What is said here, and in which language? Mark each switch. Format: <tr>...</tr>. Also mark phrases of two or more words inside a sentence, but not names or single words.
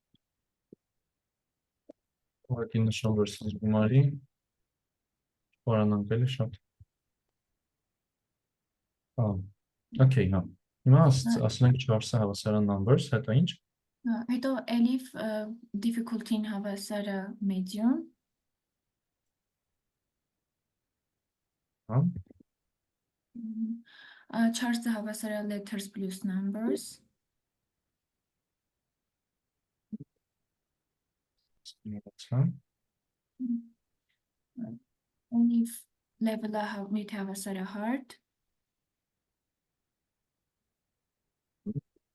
<hy>ուղղակի նշում, որ սենց գումարի փորանանք էլի շատ։ Okay, հա։ Հիմա ասենք charge-ը հավասար է numbers, հետո ինչ։ Հետո</hy> <en>elif difficulty-</en> <hy>ին հավասար է medium։ Charge-ը հավասար է</hy> <en>letters plus numbers։ Elif level-</en> <hy>ը հավասար է hard։</hy>